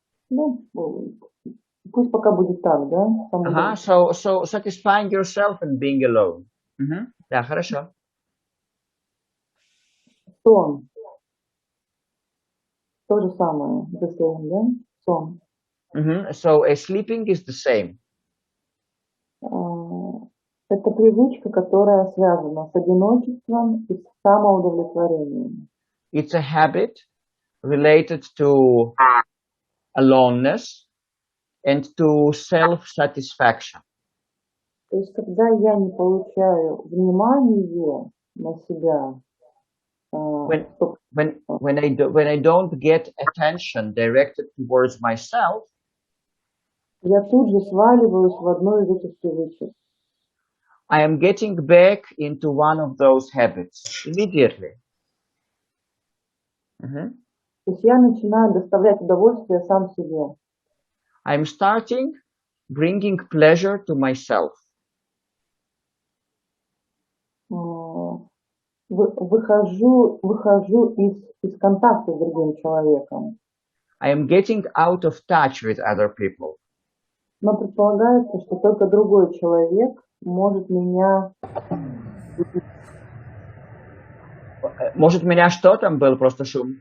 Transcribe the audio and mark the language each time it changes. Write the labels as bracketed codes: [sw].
[ru] Ну, пусть пока будет так, да? [en] Ага, so satisfying yourself and being alone. [ru] Да, хорошо. Сон. То же самое, [en] the same, [ru] да? Сон. [en] So sleeping is the same. [ru] Это привычка, которая связана с одиночеством и с самоудовлетворением. [en] It's a habit related to aloneness and to self-satisfaction. [ru] То есть, когда я не получаю внимания на себя, [en] when I don't get attention directed towards myself, [ru] я тут же сваливаюсь в одну из этих привычек. [en] I am getting back into one of those habits immediately. [ru] То есть я начинаю доставлять удовольствие сам себе. [en] I'm starting bringing pleasure to myself. [ru] Выхожу из контакта с другим человеком. [en] I am getting out of touch with other people. [ru] Но предполагается, что только другой человек может меня... Может меня что там был просто шум?